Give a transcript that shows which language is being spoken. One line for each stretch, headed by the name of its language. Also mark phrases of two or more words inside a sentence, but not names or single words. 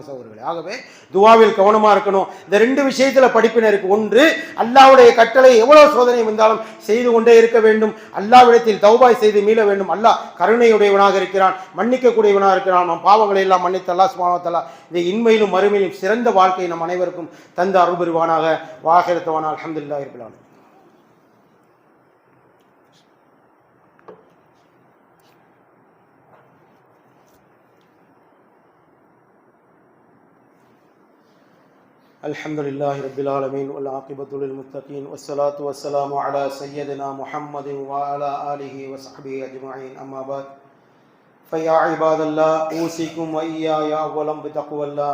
Tamil: சகோதரர்களே, ஆகவே துவாவில் கவனமா இருக்கணும். இந்த ரெண்டு விஷயத்துல படிப்பினருக்கு, ஒன்று அல்லாஹ்வுடைய கட்டளை எவ்வளவு சோதனை வந்தாலும் செய்து கொண்டே இருக்க வேண்டும், அல்லாஹ்விடத்தில் தௌபாய் செய்து மீள வேண்டும். அல்லாஹ் கருணையுடையவனாக இருக்கிறான், மன்னிக்க கூடியவனாக இருக்கிறான். நம் பாவங்களை எல்லாம் மன்னித்து
Arabic: الله سبحانه وتعالى
Tamil: இந்த இன்மையிலும் மறுமையிலும் சிறந்த வாழ்க்கையை நம் அனைவருக்கும் தந்து அருள் புரிவானாக.
Arabic: وآخر دعوانا الحمد لله رب العالمين. الحمد لله رب العالمين والعاقبة للمتقين والصلاة والسلام على سيدنا محمد وعلى آله وصحبه أجمعين أما بعد فيا عباد الله أوصيكم وإياي أولا بتقوى الله.